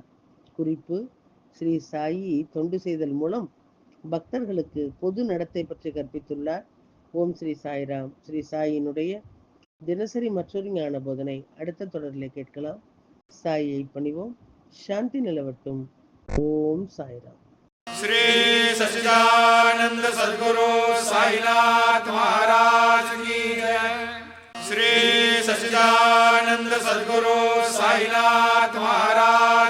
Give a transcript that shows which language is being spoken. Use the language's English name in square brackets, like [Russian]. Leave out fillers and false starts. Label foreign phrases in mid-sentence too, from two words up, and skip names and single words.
[Tamil] குறிப்பு: ஸ்ரீ சாயி தொண்டு செய்தல் மூலம் பக்தர்களுக்கு பொது நடத்தை பற்றி கற்பித்துள்ளார். ஓம் ஸ்ரீ சாய்ராம். ஸ்ரீ சாயினுடைய தினசரி மற்றொரு ஞான போதனை அடுத்த தொடரிலே கேட்கலாம். சாயை பணிவோம். சாந்தி நிலவட்டும். ஓம் சாய்ராம். [Hindi] श्री सच्चिदानंद सद्गुरु साईनाथ महाराज की जय. श्री सच्चिदानंद सद्गुरु साईनाथ महाराज